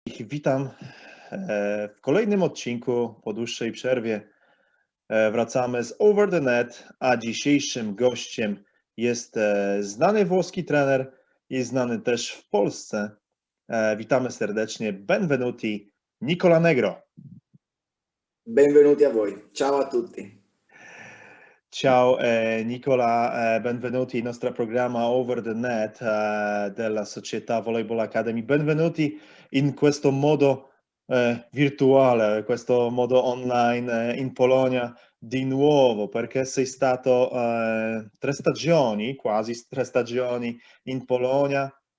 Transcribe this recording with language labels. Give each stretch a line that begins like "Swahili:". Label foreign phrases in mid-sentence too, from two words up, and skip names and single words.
Polish: Ich witam w kolejnym odcinku po dłuższej przerwie. Wracamy z Over the Net, a dzisiejszym gościem jest znany włoski trener i znany też w Polsce. Witamy serdecznie,
Italian: benvenuti, Nicola Negro. Benvenuti a voi, ciao a tutti. Ciao Nicola, benvenuti al nostro programma Over the Net della Società Volleyball Academy. Benvenuti in questo modo virtuale, questo modo online in Polonia di nuovo, perché sei stato 3 stagioni, quasi 3 stagioni in Polonia.